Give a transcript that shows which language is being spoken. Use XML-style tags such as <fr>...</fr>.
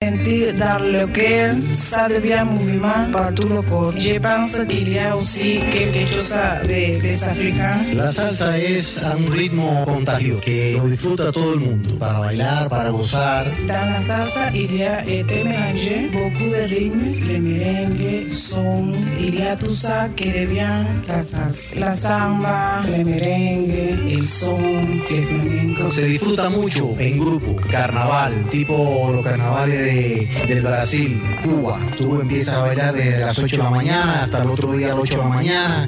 <fr>partir dans lequel ça devient mouvement partout le corps. Je pense qu'il y a aussi quelque chose des Africains.</fr> <es>La salsa es un ritmo contagio que lo disfruta todo el mundo para bailar, para gozar.</es> <fr>Dans la salsa il y a été mélangé beaucoup de rythmes, le merengue, son, il y a tout ça qui devient la salsa. La samba, le merengue,</fr> <es>el son, el flamenco. Se disfruta mucho en grupo, carnaval, tipo los carnavales del Brasil, Cuba. Tú empiezas a bailar desde las 8 de la mañana hasta el otro día a las 8 de la mañana.</es>